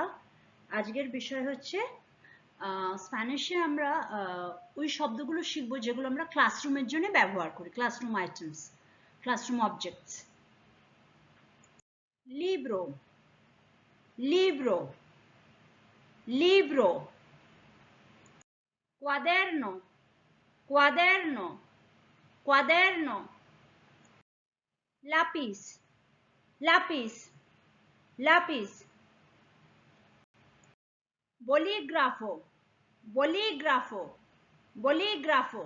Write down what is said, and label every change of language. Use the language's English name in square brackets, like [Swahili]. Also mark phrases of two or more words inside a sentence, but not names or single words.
[Bangla] আজকের বিষয় হচ্ছে স্প্যানিশে আমরা ওই শব্দগুলো শিখবো যেগুলো আমরা ক্লাসরুমের জন্য ব্যবহার করি, [English] classroom items, classroom objects. [Spanish] libro, libro, libro. cuaderno, cuaderno, cuaderno. lápiz, lápiz, lápiz. bolígrafo, bolígrafo, bolígrafo.